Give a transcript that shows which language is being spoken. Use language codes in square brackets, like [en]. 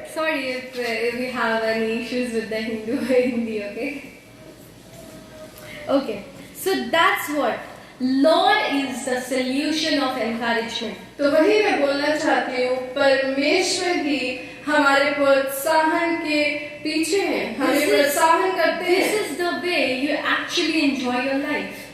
[en] Sorry if we have any issues with the Hindi, okay? Okay, so that's what Lord is the solution of encouragement. [hi] तो वही मैं बोलना चाहती हूँ, परमेश्वर ही हमारे प्रोत्साहन के पीछे हैं, हमें प्रोत्साहन करते हैं। [en] This is the way you actually enjoy your life.